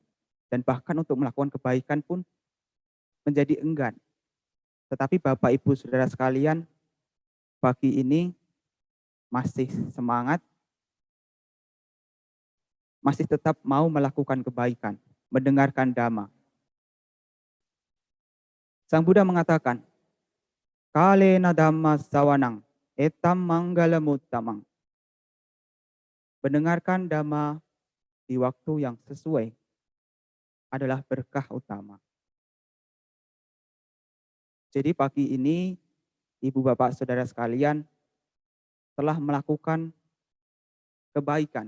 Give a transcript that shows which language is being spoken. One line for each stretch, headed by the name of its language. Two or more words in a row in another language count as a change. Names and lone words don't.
Indonesian: Dan bahkan untuk melakukan kebaikan pun menjadi enggan. Tetapi Bapak, Ibu, Saudara sekalian, pagi ini masih semangat, masih tetap mau melakukan kebaikan, mendengarkan Dhamma. Sang Buddha mengatakan,
Pali: Kalena Dhamma sawanang, etam manggalamuttamang.
Indonesian: Mendengarkan Dhamma di waktu yang sesuai adalah berkah utama. Jadi pagi ini, Ibu Bapak Saudara sekalian telah melakukan kebaikan.